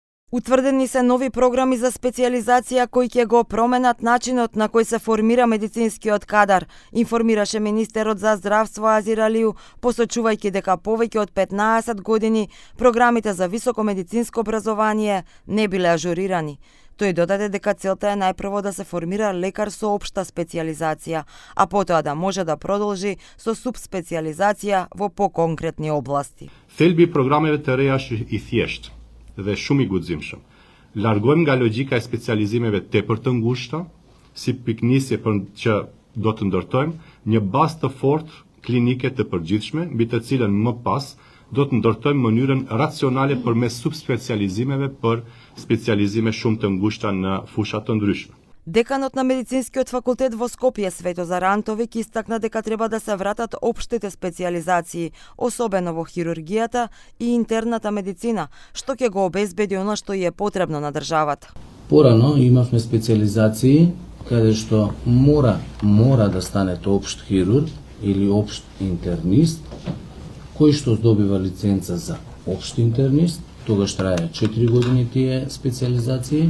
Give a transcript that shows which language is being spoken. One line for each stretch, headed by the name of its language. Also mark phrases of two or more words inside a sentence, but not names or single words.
Macedonian: Утврдени се нови програми за специјализација кои ќе го променат начинот на кој се формира медицинскиот кадар, информираше министерот за здравство Азир Алију, посочувајќи дека повеќе од 15 години програмите за високо медицинско образование не биле ажурирани. Тој додаде дека целта е најпрво да се формира лекар со општа специјализација, а потоа да може да продолжи со субспецијализација во поконкретни области.
Albanian: Thelbi programeve të reja është I thjeshtë dhe shumë I guximshëm. Largojmë nga logjika e specializimeve tepër të ngushta, si piknisje për që do të ndërtojmë një bazë të fortë klinike të përgjithshme, mbi të cilën më pas do të ndërtojmë mënyrën racionale përmes subspecializimeve për specializime shumë të ngushta në fusha të ndryshme.
Macedonian: Деканот на медицинскиот факултет во Скопје Светозар Антовик истакна дека треба да се вратат општите специјализации, особено во хирургијата и интерната медицина, што ќе го обезбеди она што е потребно на државата. Порано имавме специјализации каде што мора да станете општ хирург или општ интернист, кој што добива лиценца за општ интернист, тогаш трае 4 години тие специјализации.